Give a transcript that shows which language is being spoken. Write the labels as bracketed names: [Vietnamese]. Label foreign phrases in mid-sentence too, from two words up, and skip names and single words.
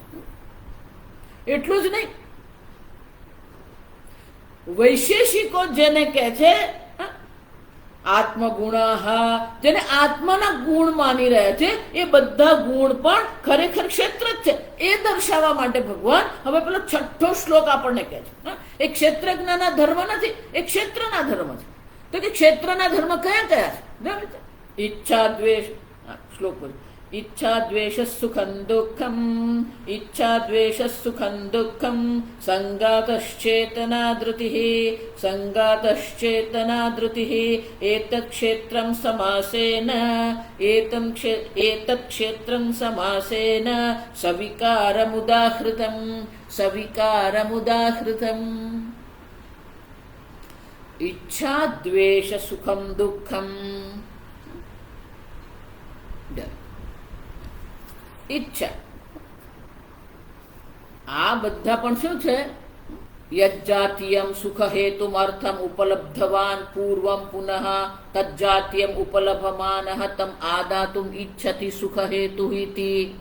[Gujarati] એટલું જ નહીં, વૈશેષિકો જેને કહે છે આત્મગુણ, જેને આત્માના ગુણ માની રહ્યા છે, એ બધા ગુણ પણ ખરેખર ક્ષેત્ર જ છે. એ દર્શાવવા માટે ભગવાન હવે પેલો 6થો શ્લોક આપણને કહે છે. એ ક્ષેત્રજ્ઞના ધર્મ નથી, એ ક્ષેત્રના ધર્મ છે. તો કે ક્ષેત્રના ધર્મ કયા કયા છે? [Sanskrit] ઈચ્છા દ્વેષ, શ્લોક इच्छा द्वेष सुखं दुःखम, इच्छा द्वेष सुखं दुःखम, संगातश्चेतना धृतिः, संगातश्चेतना धृतिः, एतत् क्षेत्रं समासेन, एतत् क्षेत्रं समासेन सविकारमुदाहृतं, सविकारमुदाहृतम्। इच्छा द्वेष सुखम दुःखम, [Gujarati] ઈચ્છા આ બધા પણ શું છે? [Sanskrit] યજ્જાતીયમ સુખ હેતુમ અર્થમ ઉપલબ્ધવાન પૂર્વમ પુનઃ તજ્જાતીયમ ઉપલભમાનઃ તમ આદાતુમ ઈચ્છતિ સુખ હેતુ ઇતિ।